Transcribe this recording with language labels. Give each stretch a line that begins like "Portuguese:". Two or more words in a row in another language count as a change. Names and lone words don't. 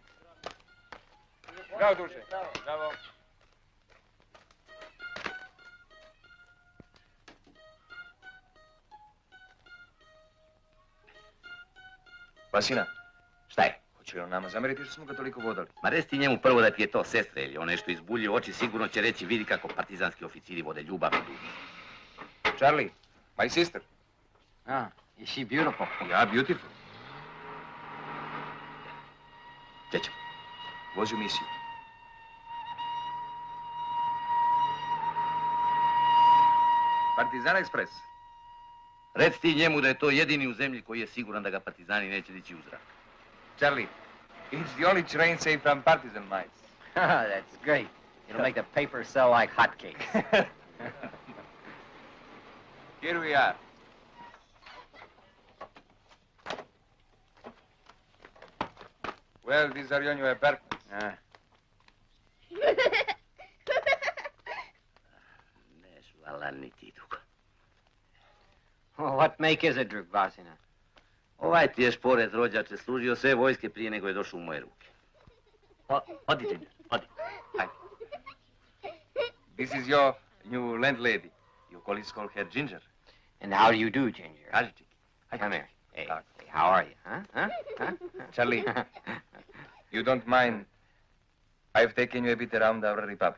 Serbian: Zdravo, duže. Zdravo. Vasina. Šta je? Hoće li on nama zameriti što smo ga toliko vodali? Ma reci ti njemu prvo da ti je to sestra, ili on nešto izbuljio oči, sigurno će reći vidi kako partizanski oficiri vode ljubavnu dugu.
English: Charlie, my sister. Ah, is she beautiful? Yeah, beautiful.
Serbian: Gdje ćemo? Vozi u misiju. Partizan Express. Reci ti njemu da je to jedini u zemlji koji je siguran da ga partizani neće dići u zrak.
English: Charlie, it's the only train safe from partisan mines. That's great. It'll make the paper sell like hotcakes. Here we are. Well, these are your new apartments.
Serbian: Neš vala niti dugo.
English: Well, what make is it, Druk Vasina?
Serbian: Ovaj ti je šporet rođače služio sve vojske prije nego je došao u moje ruke. Odite, odi.
English: This is your new landlady. Your colleagues call her Ginger. And how do you do, Ginger?
Serbian: Ajde.
English: Come here. Hey, how are you, huh? Charlie, you don't mind I've taken you a bit around our republic.